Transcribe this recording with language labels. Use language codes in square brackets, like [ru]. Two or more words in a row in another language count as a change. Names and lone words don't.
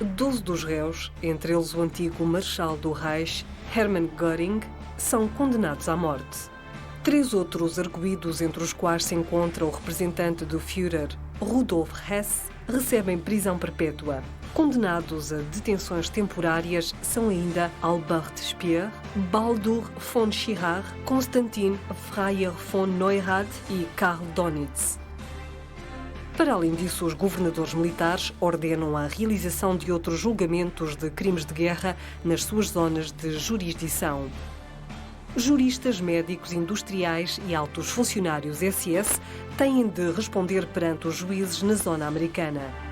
[pt] 12 dos réus, entre eles o antigo marechal do Reich, Hermann Göring, são condenados à morte. 3 outros arguidos, entre os quais se encontra o representante do Führer, Rudolf Hess, recebem prisão perpétua. Condenados a detenções temporárias são ainda Albert Speer, Baldur von Schirach, Konstantin Freier von Neurath e Karl Donitz. Para além disso, os governadores militares ordenam a realização de outros julgamentos de crimes de guerra nas suas zonas de jurisdição. Juristas, médicos, industriais e altos funcionários SS têm de responder perante os juízes na zona americana.